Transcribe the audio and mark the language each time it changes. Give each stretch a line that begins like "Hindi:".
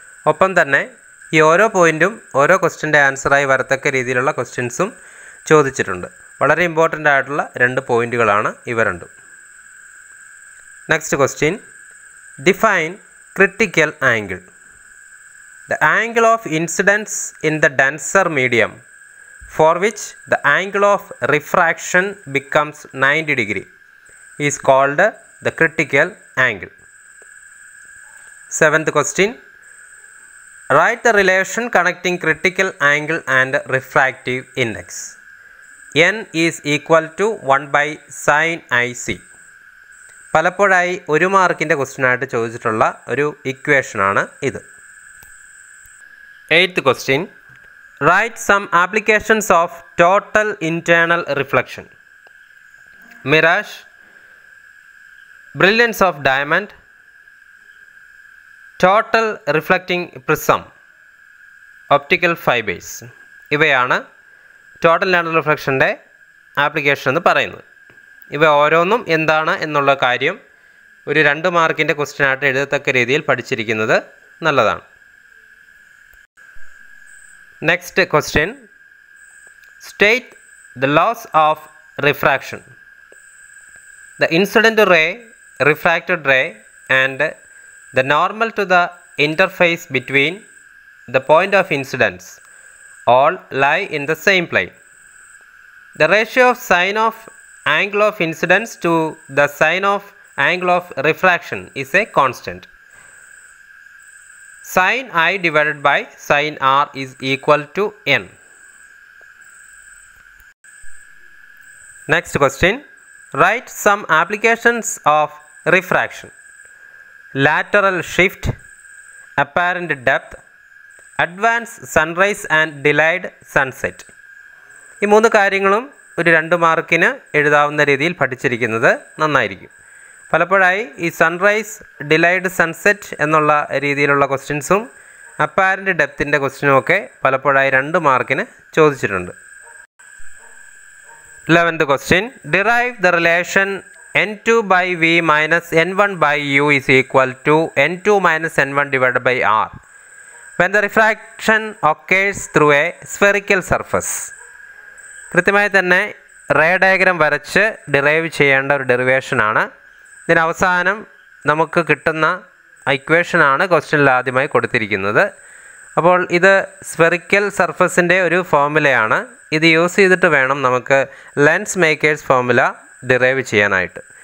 Malayalam: ഒപ്പം തന്നെ ഈ ഓരോ പോയിൻറ്റും ഓരോ ക്വസ്റ്റ്യൻ്റെ ആൻസറായി വരത്തക്ക രീതിയിലുള്ള ക്വസ്റ്റ്യൻസും ചോദിച്ചിട്ടുണ്ട്. വളരെ ഇമ്പോർട്ടൻ്റ് ആയിട്ടുള്ള 2 പോയിൻറ്റുകളാണ് ഇവ രണ്ടും.
English: Next question, define critical angle. The angle of incidence in the denser medium for which the angle of refraction becomes 90 degree is called the critical angle. 7th question, write the relation connecting critical angle and refractive index. N is equal to 1/sin IC.
Malayalam: പലപ്പോഴായി 1 മാർക്കിൻ്റെ ക്വസ്റ്റ്യനായിട്ട് ചോദിച്ചിട്ടുള്ള ഒരു ഇക്വേഷനാണ് ഇത്.
English: 8th question, write some applications of total internal reflection. Mirage, brilliance of diamond, total reflecting prism, optical fibers.
Malayalam: ഇവയാണ് total internal റിഫ്ലക്ഷൻ്റെ application എന്ന് പറയുന്നത്. ഇവ ഓരോന്നും എന്താണ് എന്നുള്ള കാര്യം ഒരു 2 മാർക്കിൻ്റെ ക്വസ്റ്റ്യൻ ആയിട്ട് എഴുതത്തക്ക രീതിയിൽ പഠിച്ചിരിക്കുന്നത് നല്ലതാണ്.
English: Next question, state the laws of refraction. The incident ray, refracted ray and the normal to the interface between the point of incidence all lie in the same plane. The ratio of sine of angle of incidence to the sine of angle of refraction is a constant. Sin I divided by sin R is equal to n. Next question, write some applications of refraction. Lateral shift, apparent depth, advanced sunrise and delayed sunset.
Malayalam: ഈ 3 കാര്യങ്ങളും ഒരു 2 മാർക്കിന് എഴുതാവുന്ന രീതിയിൽ പഠിച്ചിരിക്കുന്നത് നന്നായിരിക്കും. പലപ്പോഴായി ഈ sunrise, delayed sunset എന്നുള്ള രീതിയിലുള്ള ക്വസ്റ്റ്യൻസും അപ്പാരൻ്റ് ഡെപ്തിൻ്റെ ക്വസ്റ്റ്യനും ഒക്കെ പലപ്പോഴായി 2 മാർക്കിന് ചോദിച്ചിട്ടുണ്ട്.
English: 11th question, derive the relation n2 by v minus n1 by u is equal to n2 minus n1 divided by r when the refraction occurs through a spherical surface.
Malayalam: കൃത്യമായി തന്നെ റേ ഡയഗ്രാം വരച്ച് derive ചെയ്യേണ്ട ഒരു ഡെറിവേഷനാണ്. ഇതിനവസാനം നമുക്ക് കിട്ടുന്ന ഇക്വേഷനാണ് ക്വസ്റ്റ്യനിൽ ആദ്യമായി കൊടുത്തിരിക്കുന്നത്. അപ്പോൾ ഇത് സ്ഫെറിക്കൽ സർഫസിൻ്റെ ഒരു ഫോർമുലയാണ്. ഇത് യൂസ് ചെയ്തിട്ട് വേണം നമുക്ക് ലെൻസ് മേക്കേഴ്സ് ഫോർമുല ഡിറൈവ് ചെയ്യാനായിട്ട്.